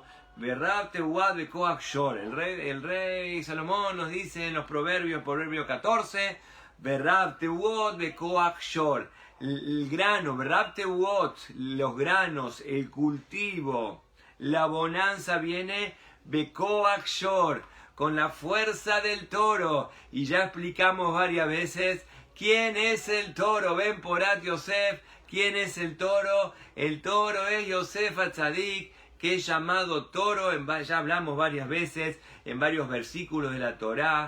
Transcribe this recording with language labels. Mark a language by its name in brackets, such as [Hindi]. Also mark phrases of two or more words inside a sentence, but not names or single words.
[Spanish] El rey Salomón nos dice en los proverbios, proverbio 14, el grano, los granos, el cultivo, la bonanza viene [Hebrew] בכח שור, [Spanish] con la fuerza del toro. Y ya explicamos varias veces quién es el toro. [Hebrew] בן פורת יוסף, [Spanish] quién es el toro. El toro es Yosef HaTzadik, que es llamado toro, ya hablamos varias veces en varios versículos de la Torá.